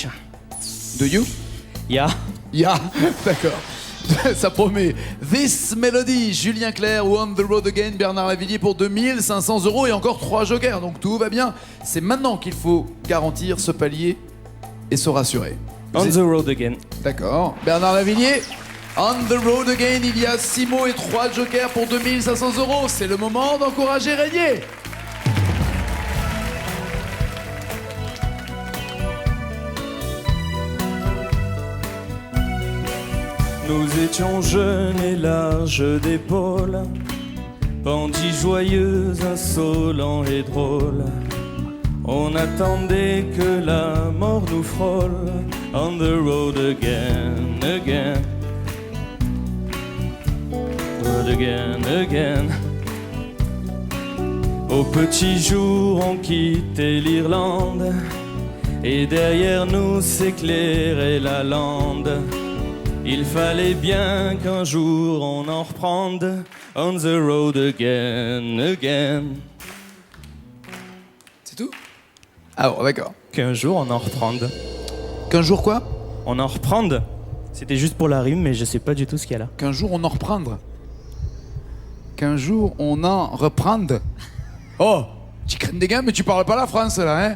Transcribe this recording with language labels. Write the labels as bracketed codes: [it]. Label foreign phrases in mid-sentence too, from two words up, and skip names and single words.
[en] Do you? Yeah. Yeah, [fr] d'accord. Ça promet. This Melody, Julien Clerc ou On the Road Again, Bernard Lavillier pour 2500 euros et encore 3 jokers. Donc tout va bien. C'est maintenant qu'il faut garantir ce palier et se rassurer. On the road again. D'accord. Bernard Lavillier, On the Road Again, il y a 6 mots et 3 jokers pour 2500 euros. C'est le moment d'encourager Régnier. Nous étions jeunes et larges d'épaules, bandits joyeux, insolents et drôles. On attendait que la mort nous frôle. [en] On the road again, again. Road again, again. [fr] Au petit jour, on quittait l'Irlande, et derrière nous s'éclairait la lande. Il fallait bien qu'un jour on en reprenne. [en] On the road again, again. [fr] C'est tout? Ah bon, d'accord. Qu'un jour on en reprenne. Qu'un jour quoi? On en reprenne. C'était juste pour la rime, mais je sais pas du tout ce qu'il y a là. Qu'un jour on en reprendre. Qu'un jour on en reprendre. Oh, tu crains des gars, mais tu parles pas la France là, hein?